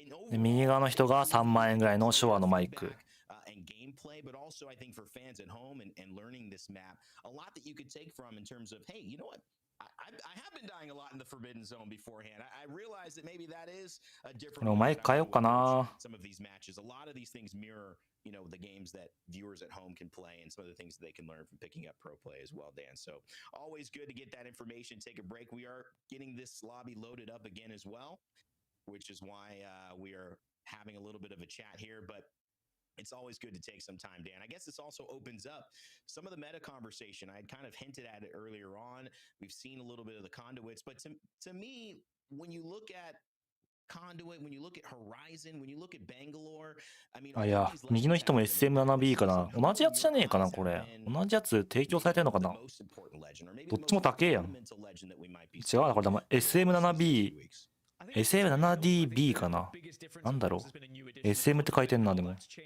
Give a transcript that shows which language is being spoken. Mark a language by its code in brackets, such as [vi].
[ja] で右側の人が3万円ぐらいの昭和のマイク。 [en] And gameplay, but also I think for fans at home and learning this map, a lot that you could take from in terms of, hey, you know what? I have been dying a lot in the Forbidden Zone beforehand. I realize that maybe that is a different. [ja] マイク変えようかな。 [en] Some of these matches, a lot of these things mirror, you know, the games that viewers at home can play and some of the things that they can learn from picking up pro play as well, Dan. So always good to get that information. Take a break. We are getting this lobby loaded up again as well, which is why we are having a little bit of a chat here, but it's always good to take some time, Dan. I guess this also opens up some of the meta conversation. I had kind of hinted at it earlier on. We've seen a little bit of the conduits, but to me, when you look at Conduit, when you look at Horizon, when you look at Bangalore, I mean, [ja] あ、いや、右の人も SM7B かな。同じやつじゃねえかな、これ。同じやつ提供されてるのかな。どっちも高えやん。違うな、これでも SM7B。SM7DB かな。なんだろう。 SM って書いてんな、でも。